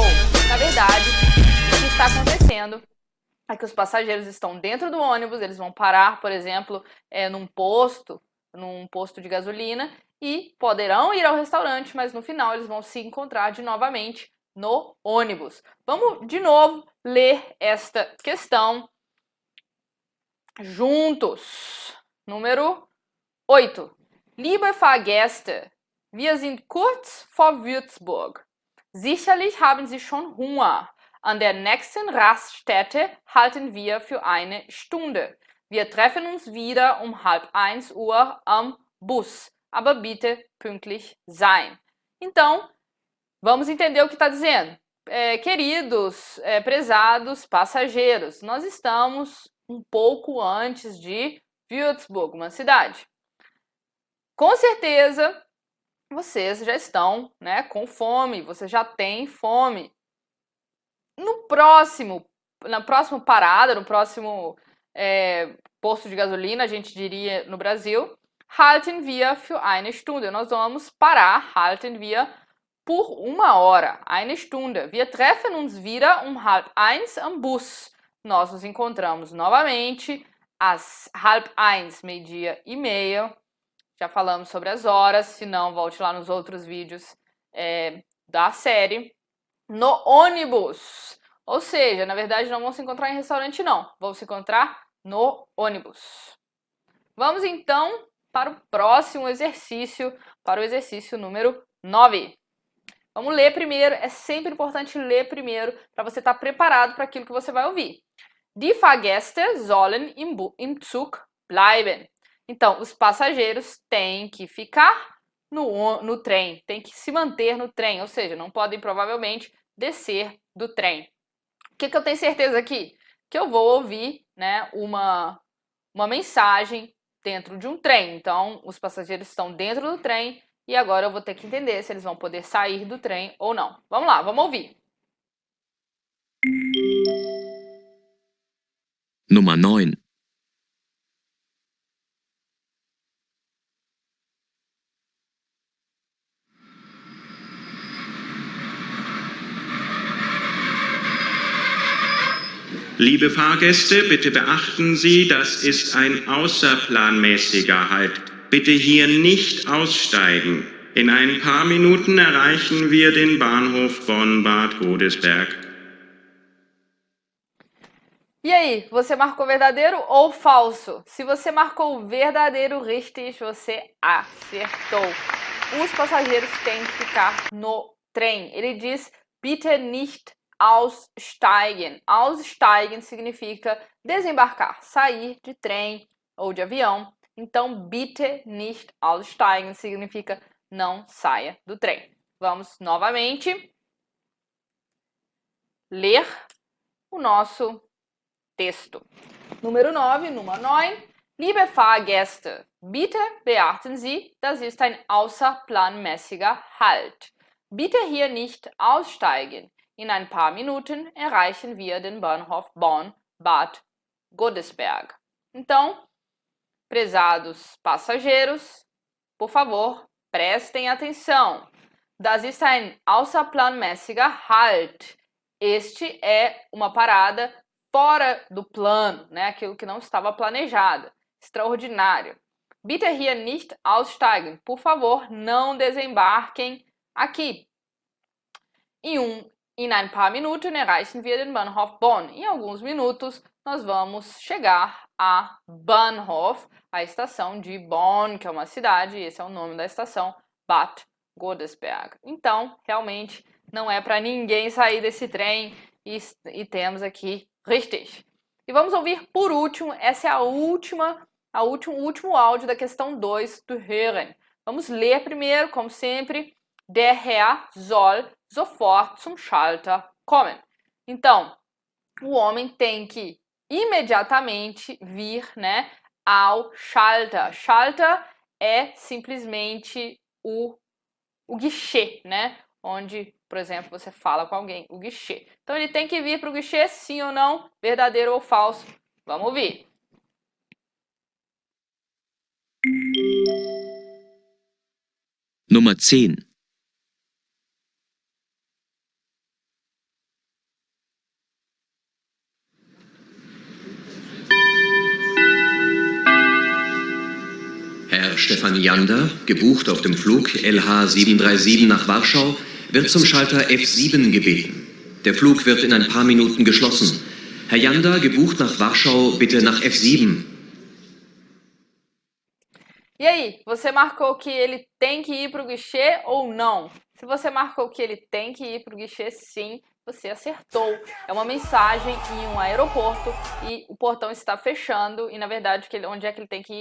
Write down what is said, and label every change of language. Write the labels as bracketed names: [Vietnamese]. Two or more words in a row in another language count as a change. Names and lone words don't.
[Portuguese] Na verdade, o que está acontecendo é que os passageiros estão dentro do ônibus, eles vão parar, por exemplo, num posto de gasolina e poderão ir ao restaurante, mas no final eles vão se encontrar novamente no ônibus. Vamos de novo ler esta questão juntos. Número 8. [German] Liebe Fahrgäste, wir sind kurz vor Würzburg. Sicherlich haben Sie schon Hunger. An der nächsten Raststätte halten wir für eine Stunde. Wir treffen uns wieder um 12:30 am Bus. Aber bitte pünktlich sein. [Portuguese] Então, vamos entender o que está dizendo. Queridos, prezados passageiros, nós estamos um pouco antes de Würzburg, uma cidade. Com certeza, vocês já estão, né, com fome, você já tem fome. Na próxima parada, no próximo posto de gasolina, a gente diria no Brasil, [German] halten wir für eine Stunde. [Portuguese] Nós vamos parar, [German] halten wir, [Portuguese] por 1 hora, [German] eine Stunde. Wir treffen uns wieder um 12:30 am Bus. [Portuguese] Nós nos encontramos novamente às 12:30, 12:30. Já falamos sobre as horas, se não, volte lá nos outros vídeos da série. No ônibus. Ou seja, na verdade, não vão se encontrar em restaurante, não. Vão se encontrar no ônibus. Vamos, então, para o próximo exercício, para o exercício número 9. Vamos ler primeiro. É sempre importante ler primeiro para você estar preparado para aquilo que você vai ouvir. [German] Die Fahrgäste sollen im Zug bleiben. [Portuguese] Então, os passageiros têm que ficar no trem, têm que se manter no trem, ou seja, não podem provavelmente descer do trem. O que eu tenho certeza aqui? Que eu vou ouvir, né, uma mensagem dentro de um trem. Então, os passageiros estão dentro do trem e agora eu vou ter que entender se eles vão poder sair do trem ou não. Vamos lá, vamos ouvir. [German] Nummer 9. Liebe Fahrgäste, bitte beachten Sie, das ist ein außerplanmäßiger Halt. Bitte hier nicht aussteigen. In ein paar Minuten erreichen wir den Bahnhof Bonn-Bad Godesberg. [Portuguese] E aí, você marcou verdadeiro ou falso? Se você marcou verdadeiro, richtig, você acertou. Os passageiros têm que ficar no trem. Ele diz, [German] bitte nicht aussteigen. [Portuguese] Aussteigen significa desembarcar, sair de trem ou de avião. Então, [German] bitte nicht aussteigen [Portuguese] significa não saia do trem. Vamos novamente ler o nosso texto. Número 9, [German] Nummer 9. Liebe Fahrgäste, bitte beachten Sie, das ist ein außerplanmäßiger Halt. Bitte hier nicht aussteigen. In ein paar Minuten erreichen wir den Bahnhof Bonn-Bad Godesberg. [Portuguese] Então, prezados passageiros, por favor, prestem atenção. [German] Das ist ein außerplanmäßiger Halt. [Portuguese] Este é uma parada fora do plano, né? Aquilo que não estava planejado. Extraordinário. [German] Bitte hier nicht aussteigen. [Portuguese] Por favor, não desembarquem aqui. [German] In ein paar Minuten erreichen wir den Bahnhof Bonn. [Portuguese] Em alguns minutos, nós vamos chegar a Bahnhof, a estação de Bonn, que é uma cidade, esse é o nome da estação, Bad Godesberg. Então, realmente, não é para ninguém sair desse trem e temos aqui richtig. E vamos ouvir por último, essa é o último áudio da questão 2 do Hören. Vamos ler primeiro, como sempre. [German] Der Herr soll sofort zum Schalter kommen. [Portuguese] Então, o homem tem que imediatamente vir, né, ao Schalter. Schalter é simplesmente o guichê, né? Onde, por exemplo, você fala com alguém, o guichê. Então ele tem que vir para o guichê, sim ou não, verdadeiro ou falso. Vamos ouvir. [German] Nummer 10. Herr Stefan Jander, gebucht auf dem Flug LH737 nach Warschau, wird zum Schalter F7 gebeten. Der Flug wird in ein paar Minuten geschlossen. Herr Jander, gebucht nach Warschau, bitte nach F7. [Portuguese] E aí, você marcou que ele tem que ir para o guichê ou não? Se você marcou que ele tem que ir para o guichê, sim, você acertou. É uma mensagem em um aeroporto e o portão está fechando e, na verdade, onde é que ele tem que ir?